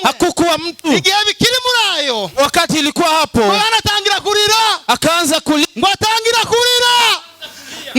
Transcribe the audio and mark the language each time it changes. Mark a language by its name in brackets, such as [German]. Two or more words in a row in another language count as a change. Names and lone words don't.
[Swahili] hakukuwa mtu. [Rundi] Igihe bikiri muri ayo, [Swahili] wakati ilikuwa hapo, [Rundi] anatangira kurira, [Swahili] akaanza kulia, [Rundi] ngo atangira kurira,